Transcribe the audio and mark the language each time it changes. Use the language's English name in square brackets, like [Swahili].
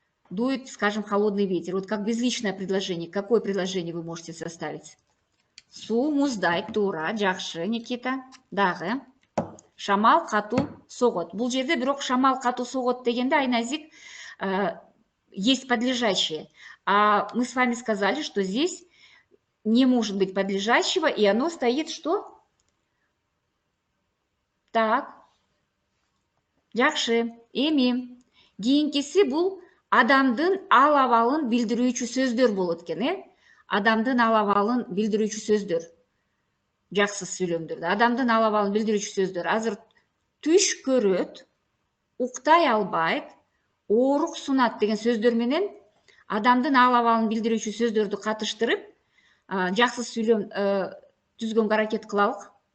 [Russian] Дует, скажем, холодный ветер. Вот как безличное предложение. Какое предложение вы можете составить? [Kyrgyz] Суу муздайт, туура, жакшы, Никита. Дагы. Шамал катуу согот. Бул жерде бирок шамал катуу согот дегенде, Айназик, [Russian] есть подлежащее. А мы с вами сказали, что здесь не может быть подлежащего, и оно стоит что? [Kyrgyz] Так. Жакшы. Эми кийинкиси бул адамдын ал абалын билдирүүчү сөздөр болот экен, Адамдын ал абалын билдирүүчү сөздөр. Жаксыз сүйлөмдөрдө адамдын ал абалын билдирүүчү сөздөр. Азыр түш көрөт, уктай албайт, оорук сунат деген сөздөр менен адамдын ал абалын билдирүүчү сөздөрдү катыштырып, жаксыз сүйлөм түзгөнгө аракет кылалык.